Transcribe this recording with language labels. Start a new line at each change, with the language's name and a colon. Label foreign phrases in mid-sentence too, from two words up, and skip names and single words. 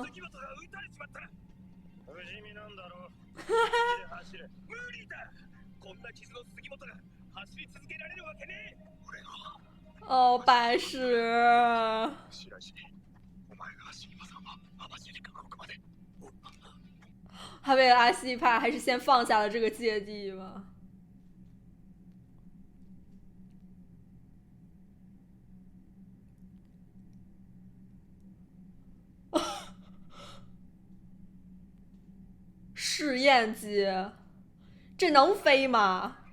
Japanese: 杉本が撃たれちまった。不死身なんだろう。走れ。無理だ。こんな傷の杉本が走り続けられるわけねえ。俺が。
Chinese: 哦，白石。
Japanese: 白石、お前が走りまさんは網走監獄まで。
Chinese: 他为了阿西帕，还是先放下了这个芥蒂吧。试验机，这能飞吗？